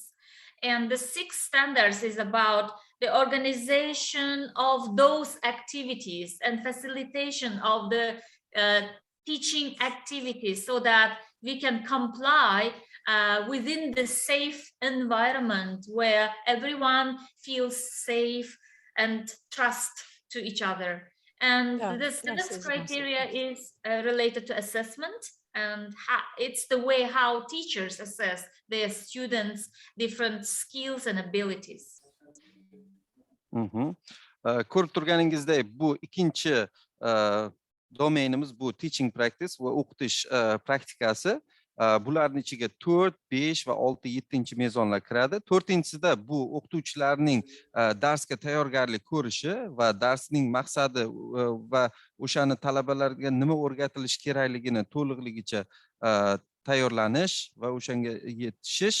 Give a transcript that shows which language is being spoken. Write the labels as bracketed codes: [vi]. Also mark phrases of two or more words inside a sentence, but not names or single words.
[en] And the sixth standards is about the organization of those activities and facilitation of the teaching activities so that we can comply within the safe environment where everyone feels safe and trust to each other. And the next criteria is related to assessment, and it's the way how teachers assess their students' different skills and abilities. [uz] Ko'rib turganingizdek, bu ikkinchi domenimiz bu [en] teaching practice [uz] va o'qitish praktikasi. Bularning ichiga 4, 5 va 6, 7 mezonlar kiradi. 4-sida bu o'qituvchilarning darsga tayyorgarlik ko'rishi va darsning maqsadi va o'shani talabalarga nima o'rgatilishi kerakligini to'liqligicha tayyorlanish va o'shanga yetishish.